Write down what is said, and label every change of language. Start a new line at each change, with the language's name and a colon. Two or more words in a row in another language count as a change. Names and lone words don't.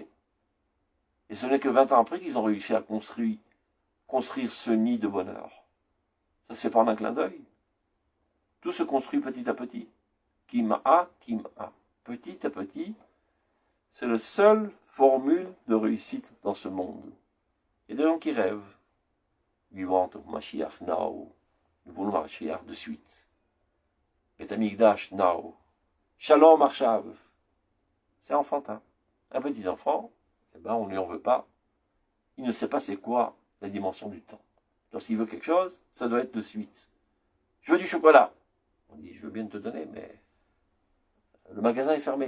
French: Et ce n'est que 20 ans après qu'ils ont réussi à construire ce nid de bonheur. Ça se fait pas en un clin d'œil. Tout se construit petit à petit. Kim-a. Petit à petit, c'est la seule formule de réussite dans ce monde. Il y a des gens qui rêvent.
English: We want Mashiach now.
French: Nous voulons Mashiach de suite.
Hebrew: בית המקדש now. שלום עכשיו.
French: C'est enfantin. Un petit enfant, eh ben, on ne lui en veut pas. Il ne sait pas c'est quoi la dimension du temps. Lorsqu'il veut quelque chose, ça doit être de suite. Je veux du chocolat. On dit, je veux bien te donner, mais le magasin est fermé.